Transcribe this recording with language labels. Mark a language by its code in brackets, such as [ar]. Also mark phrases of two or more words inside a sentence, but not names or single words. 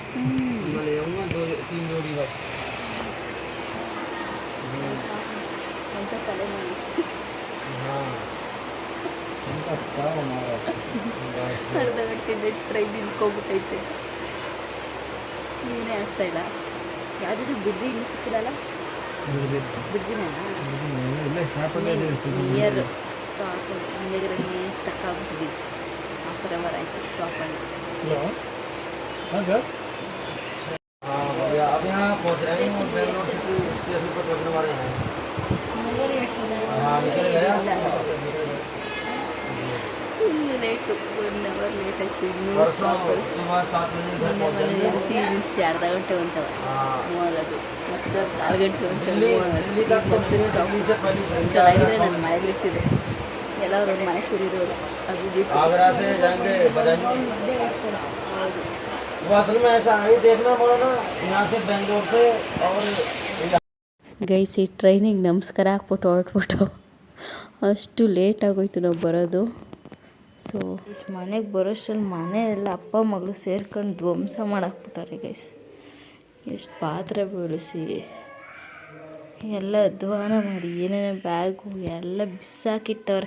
[kn] ಅಂತ ತಲೆ ಅರ್ಧ ಗಂಟೆಯಿಂದ ಟ್ರೈನ್ ನಿಂತ್ಕೊಂಡ್ಬಿಟ್ಟೈತೆ. ನೀನೇ ಆಗ್ತಾ ಇಲ್ಲ. ಯಾವುದಿದು ಬ್ರಿಡ್ಜ್ ಇನ್ನೂ ಸಿಕ್ಕಿರಲ್ಲ. ಬ್ರಿಡ್ಜಿನ [en] near stop [kn] ಹಿಂದೆಗಡೆ ಸ್ಟಕ್ ಆಗ್ಬಿಟ್ಟಿದ್ವಿ. [en] half an hour [kn] ಆಯಿತು ಸ್ಟಾಪಲ್ಲಿ. [hi] हेलो हाँ सर अब यहाँ पहुँच रहे हैं और बेंगलोर सिटी स्टेशन पर पहुँचने वाले हैं। हाँ निकल गया। [kn] ಫುಲ್ ಲೇಟು, 1 [en] hour late [kn] ಆಯಿತು. ಇನ್ನೂ [hi] परसों [kn] ಸ್ಟಾಪಲ್ಲಿ [hi] सुबह 7 बजे घर पहुँच [kn] ಮನೆ [hi] जाएंगे। [kn] ನಿಲ್ಲಿಸಿ ಅರ್ಧ ಗಂಟೆ ಹೊಂಟವ [hi] हाँ [kn] ಮೂವ್ ಆಗೋದು, ಮತ್ತೆ 4 ಗಂಟೆ ಹೊಂಟವ [hi] दिल्ली [kn] ಮೂವ್ ಆಗೋದು. [hi] दिल्ली तक तो [kn] ಮತ್ತೆ ಸ್ಟಾಪ್ [hi] दिल्ली से पहले [kn] ಚೆನ್ನಾಗಿದೆ. ನನ್ನ ಮನೆಯಲ್ಲಿಟ್ಟಿದೆ ಎಲ್ಲರೂ ಮನೆ ಸೇರಿರೋರು ಅದು ಬಿಟ್ಟು [hi] आगरा से जाएंगे बदायूं। वो असल में ऐसा है देखना पड़ा ना यहाँ से बेंगलोर से और [kn] ಗೈಸ್ ಈ ಟ್ರೈನಿಗೆ ನಮಸ್ಕಾರ ಹಾಕ್ಬಿಟ್ಟು ಹೊರಟ್ಬಿಟ್ಟು ಅಷ್ಟು ಲೇಟ್ ಆಗೋಯ್ತು ನಾವು ಬರೋದು. ಸೊ ಇಷ್ಟು ಮನೆಗೆ ಬರೋಷ್ಟರಲ್ಲಿ ಮನೆ ಎಲ್ಲ ಅಪ್ಪ ಮಗಳು ಸೇರ್ಕೊಂಡು ಧ್ವಂಸ ಮಾಡಾಕ್ಬಿಟ್ಟಾರೆ ಗೈಸ್. ಎಷ್ಟು ಪಾತ್ರೆ ಬೆಳೆಸಿ ಎಲ್ಲ ಅಧ್ವಾನ ಮಾಡಿ ಏನೇನೋ ಬ್ಯಾಗು ಎಲ್ಲ ಬಿಸಾಕಿಟ್ಟವ್ರೆ.